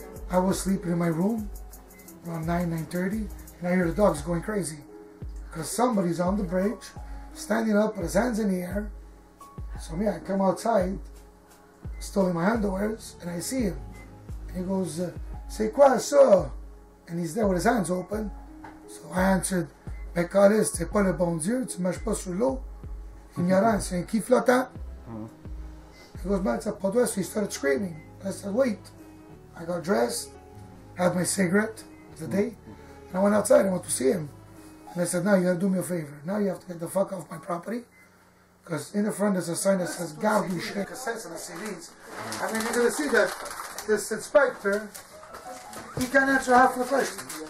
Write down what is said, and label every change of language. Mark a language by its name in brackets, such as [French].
[English] I was sleeping in my room around 9:30, and I hear the dogs going crazy because somebody's on the bridge, standing up with his hands in the air. So me, I come outside, still in my underwears, and I see him. And he goes, [French] "C'est quoi ça?" [English] And he's there with his hands open. So I answered, [French] "Ben Caliste, c'est pas le bon Dieu, tu marches pas sur l'eau. Ignorant, c'est un quai flottant." [English] He goes, "Man, it's a [French] pas d'eau." [English] So he started screaming. I said, "Wait." I got dressed, had my cigarette of the day, and I went outside. I went to see him. And I said, "Now you gotta do me a favor. Now you have to get the fuck off my property. Because in the front there's a sign that says, [French] Garde du chien." [English] Cassettes and the CDs. I mean, you're gonna see that this inspector, he can't answer half the questions.